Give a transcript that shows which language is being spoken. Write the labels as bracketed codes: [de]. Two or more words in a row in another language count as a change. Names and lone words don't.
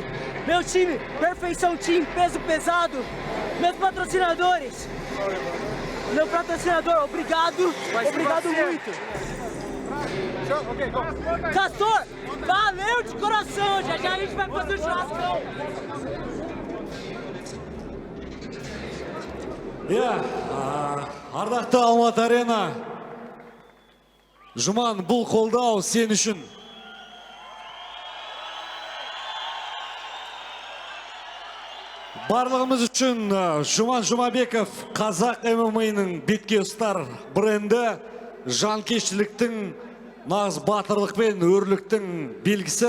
[pt] Meu time, Perfeição Team, peso pesado. Meus patrocinadores. Meu patrocinador, obrigado. Obrigado muito. Castor, valeu de coração. Já já a gente vai fazer o churrascão. [kk] Ардақты Алматы Арена. Жұман, бұл қолдау сен үшін. Барлығымыз үшін Жұман Жұмабеков қазақ ММА-ның бетке ұстар бренді, жанкештіліктің, нағыз батырлық пен өрліктің белгісі.